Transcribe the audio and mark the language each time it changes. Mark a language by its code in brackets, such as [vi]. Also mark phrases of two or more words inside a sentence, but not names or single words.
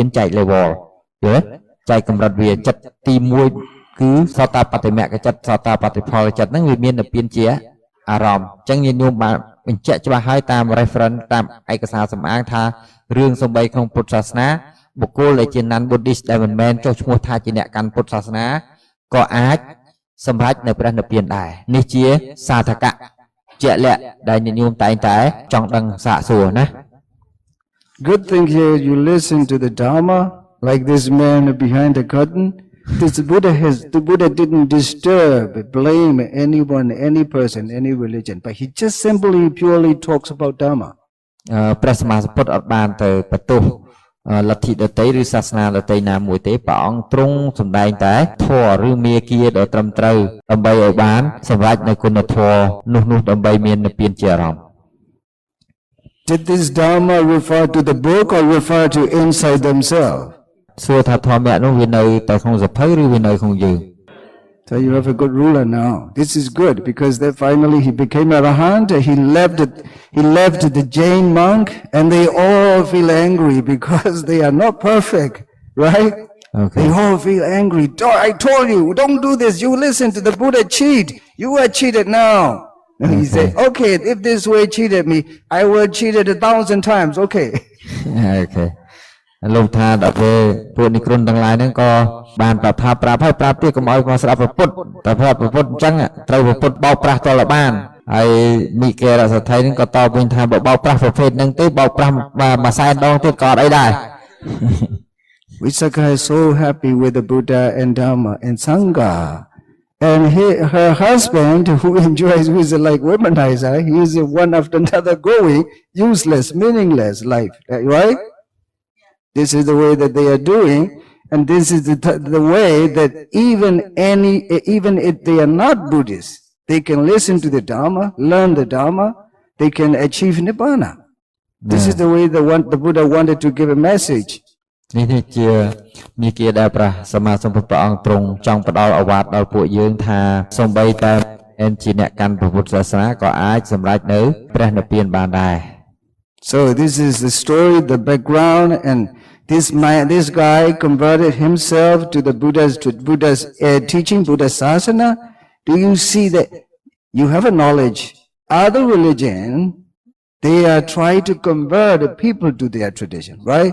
[km] ចែក level យល់ចែកកម្រិតវាចិត្តទី1គឺសោតាបត្តមគ្គចិត្តសោតាបត្តផលចិត្តហ្នឹងវាមាននិព្វានជាអារម្មណ៍អញ្ចឹងញាតិញោមបានបញ្ជាក់ច្បាស់ហើយតាម reference តាមឯកសារសម្អាងថារឿងសំបីក្នុងពុទ្ធសាសនាបុគ្គលដែលជា [en] non Buddhist [km] ដែលមិនមែនចុះឈ្មោះថាជាអ្នកកាន់ពុទ្ធសាសនាក៏អាចសម្រេចនៅព្រះនិព្វានដែរនេះជាសាធកៈជាក់លាក់ដែលញាតិញោមតែងតែចង់ដឹងសាកសួរណា [en] Good thing here you listen to the Dharma like this man behind the curtain. The Buddha didn't disturb, blame anyone, any person, any religion, but he just simply purely talks about Dharma. [km] ព្រះសម្មាសម្ពុទ្ធអត់បានទៅបន្ទោសលទ្ធិដទៃឬសាសនាដទៃណាមួយទេព្រះអង្គទ្រង់សម្ដែងតែធម៌ឬមាគ៌ាដ៏ត្រឹមត្រូវដើម្បីឲ្យបានសម្រេចនៅគុណធម៌នោះដើម្បីមាននិព្វានជាអារម្មណ៍ [en] Did this Dharma refer to the book or refer to inside themselves? [km] សួរថាធម៌នោះវានៅតែក្នុងសភៅឬវានៅក្នុងយើង [en] So you have a good ruler now. This is good because then finally he became Arahant. He left the Jain monk and they all feel angry because they are not perfect, right? Okay. They all feel angry. I told you, don't do this. You listen to the Buddha cheat. You are cheated now. And he said, okay, if this way cheated me, I will cheat it 1,000 times. Okay. Okay. [km] លោកថាដល់ពេលពួកនិក្រុនទាំងឡាយហ្នឹងក៏បានប្រាប់ថាប្រាប់ទៀតកុំឲ្យមកស្ដាប់ពុទ្ធតែប្រាប់ពុទ្ធអញ្ចឹងត្រូវពុទ្ធបោកប្រាស់តលបានហើយមីកេរសទ្ធិហ្នឹងក៏តបវិញថាបើបោកប្រាស់ប្រភេទហ្នឹងទេបោកប្រាស់មួយសែនដងទៀតក៏អត់អីដែរ [en] Visakha is so happy with the Buddha and Dhamma and Sangha. And her husband, who enjoys, who is like womanizer, he is one after another going, useless, meaningless life, right? This is the way that they are doing, and this is the way that even if they are not Buddhists, they can listen to the Dharma, learn the Dharma, they can achieve Nibbana. This is the way the Buddha wanted to give a message. [km] នេះជាមាគ៌ាដែលព្រះសម្មាសម្ពុទ្ធព្រះអង្គទ្រង់ចង់ផ្ដល់ឱវាទដល់ពួកយើងថាសូម្បីតែជាអ្នកកាន់ព្រះពុទ្ធសាសនាក៏អាចសម្រេចនៅព្រះនិព្វានបានដែរ [en] So this is the story, the background, and this guy converted himself to Buddha's teaching, Buddha Sasana. Do you see that you have a knowledge? Other religion, they are trying to convert people to their tradition, right?